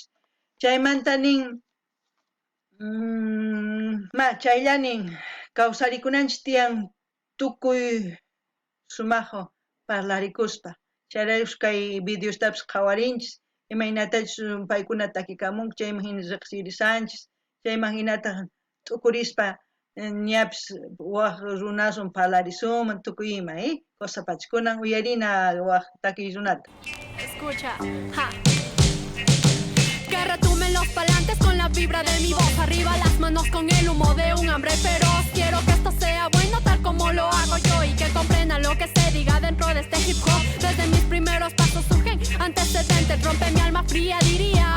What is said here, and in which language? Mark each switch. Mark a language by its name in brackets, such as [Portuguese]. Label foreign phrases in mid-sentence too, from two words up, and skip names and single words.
[Quechua] Chaymanta nin chayllanin kawsarikunanchis tiyan tukuy sumaqwan parlarikuspa, chayraykus kay videostapis qhawarinchis, imaynatachus paykuna takikamunku, chayman hina riqsirisanchis, chayman hinata t'ukurispa ñapis waq runasun parlarisunman tukuy ima, Cosapacha, kunan uyarina waq takiy runata. [Spanish] Escucha, que retumen los parlantes con la vibra de mi voz. Arriba las manos con el humo de un hambre feroz. Quiero que esto sea bueno tal como lo hago yo, y que comprendan lo que se diga dentro de este hip hop. Desde mis primeros pasos surgen antecedentes, rompe mi alma fría, diría.